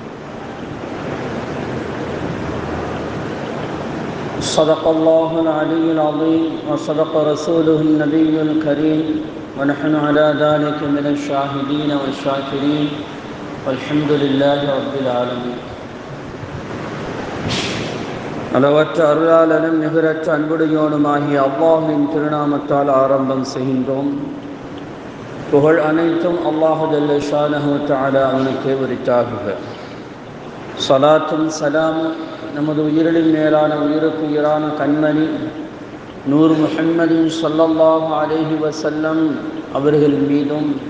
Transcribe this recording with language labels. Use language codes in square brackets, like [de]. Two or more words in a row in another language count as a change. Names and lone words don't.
[ar] صدق الله العلي العظيم وصدق رسوله النبي الكريم ونحن على ذلك من الشاهدين والشاكرين والحمد لله رب العالمين. [ta] அளவற்ற அருளாளனும் நிகரற்ற அன்புடையோனுமாகிய அல்லாஹ்வின் திருநாமத்தால் ஆரம்பம் செய்கின்றோம். புகழ் அனைத்தும் [ar] الله جل شأنه وتعالى [ta] அவனுக்கே உரித்தாகுக. ஸலாத்தும் ஸலாமும் நமது உயிரின் மேலான உயிருக்கு உயிரான கண்மணி நூர் முஹம்மதின் [ar] صلى الله عليه وسلم [ta] அவர்கள் மீதும்